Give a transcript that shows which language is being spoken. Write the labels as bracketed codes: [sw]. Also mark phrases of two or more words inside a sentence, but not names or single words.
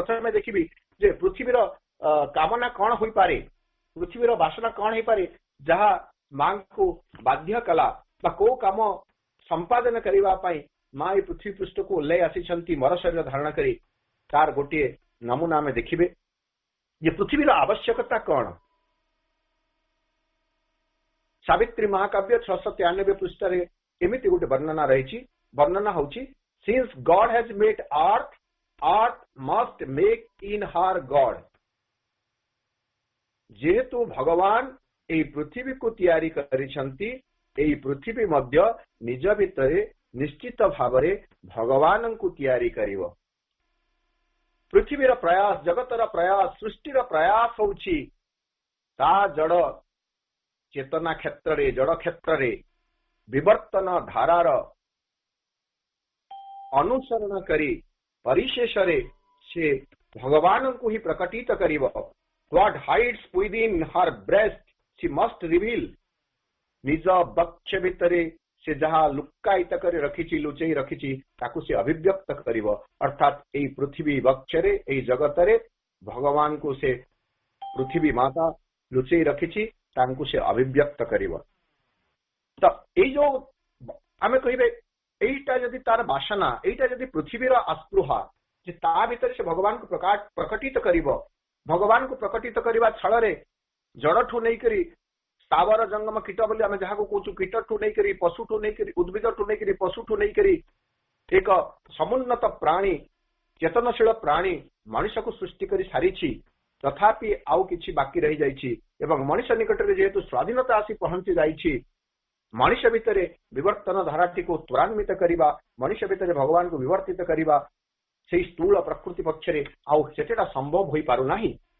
[or] ପ୍ରଥମେ ଦେଖିବି ଯେ ପୃଥିବୀର କାମନା କଣ ହୋଇପାରେ, ପୃଥିବୀର ବାସନା କଣ ହେଇପାରେ ଯାହା ମାଙ୍କୁ ବାଧ୍ୟ କଲା ବା କୋଉ କାମ ସମ୍ପାଦନ କରିବା ପାଇଁ ମା ଏ ପୃଥିବୀ ପୃଷ୍ଠକୁ ଓହ୍ଲାଇ ଆସିଛନ୍ତି ମର ଶରୀର ଧାରଣ କରି। ତାର ଗୋଟିଏ ନମୁନା ଆମେ ଦେଖିବେ ଯେ ପୃଥିବୀର ଆବଶ୍ୟକତା କଣ। ସାବିତ୍ରୀ ମହାକାବ୍ୟ 693 ପୃଷ୍ଠାରେ ଏମିତି ଗୋଟେ ବର୍ଣ୍ଣନା ରହିଛି। ବର୍ଣ୍ଣନା ହଉଛି, [en] since God has made earth, earth must make in her God। [or] ଯେହେତୁ ଭଗବାନ ଏହି ପୃଥିବୀକୁ ତିଆରି କରିଛନ୍ତି, ଏହି ପୃଥିବୀ ମଧ୍ୟ ନିଜ ଭିତରେ ନିଶ୍ଚିତ ଭାବରେ ଭଗବାନଙ୍କୁ ତିଆରି କରିବ। ପୃଥିବୀର ପ୍ରୟାସ, ଜଗତର ପ୍ରୟାସ, ସୃଷ୍ଟିର ପ୍ରୟାସ ହଉଛି ତା ଜଡ ଚେତନା କ୍ଷେତ୍ରରେ, ଜଡ କ୍ଷେତ୍ରରେ ବିବର୍ତ୍ତନ ଧାରାର ଅନୁସରଣ କରି ପରିଶେଷରେ ସେ ଭଗବାନଙ୍କୁ ହିଁ ପ୍ରକଟିତ କରିବ। [en] What hides within her breast she must reveal। [or] ନିଜ ବକ୍ଷ ଭିତରେ ସେ ଯାହା ଲୁକାୟିତ କରି ରଖିଛି, ଲୁଚେଇ ରଖିଛି, ତାକୁ ସେ ଅଭିବ୍ୟକ୍ତ କରିବ। ଅର୍ଥାତ ଏଇ ପୃଥିବୀ ବକ୍ଷରେ, ଏଇ ଜଗତରେ ଭଗବାନଙ୍କୁ ସେ ପୃଥିବୀ ମାତା ଲୁଚେଇ ରଖିଛି, ତାଙ୍କୁ ସେ ଅଭିବ୍ୟକ୍ତ କରିବ। ତ ଏଇ ଯୋଉ ଆମେ କହିବେ ଏଇଟା ଯଦି ତାର ବାସନା, ଏଇଟା ଯଦି ପୃଥିବୀର ଆସ୍ପୃହା ଯେ ତା ଭିତରେ ସେ ভগবানଙ୍କୁ ପ୍ରକଟିତ କରିବ, ভগবানଙ୍କୁ ପ୍ରକଟିତ କରିବା ছଳରେ জড়ଠୁ ନେଇକରି ସ୍ଥାବର ଜଙ୍ଗମ କୀଟ ବୋଲି ଆମେ ଯାହାକୁ କହୁଛୁ, କୀଟଠୁ ନେଇକରି ପଶୁଠୁ ନେଇକରି ଉଦ୍ଭିଦଠୁ ନେଇକରି ପଶୁଠୁ ନେଇକରି ଏକ ସମୁନ୍ନତ ପ୍ରାଣୀ, ଚେତନଶୀଳ ପ୍ରାଣୀ ମଣିଷକୁ ସୃଷ୍ଟି କରି ସାରିଛି। ତଥାପି ଆଉ କିଛି ବାକି ରହିଯାଇଛି ଏବଂ ମଣିଷ ନିକଟରେ ଯେହେତୁ ସ୍ୱାଧୀନତା ଆସି ପହଞ୍ଚି ଯାଇଛି, ମଣିଷ ଭିତରେ ବିବର୍ତ୍ତନ ଧାରାଟିକୁ ତ୍ୱରାନ୍ୱିତ କରିବା, ମଣିଷ ଭିତରେ ଭଗବାନଙ୍କୁ ବିବର୍ତ୍ତିତ କରିବା, ସେଇ ସ୍ଥୂଳ ପ୍ରକୃତି ପକ୍ଷରେ ଆଉ ସେଟା ସମ୍ଭବ ହୋଇପାରୁନାହିଁ।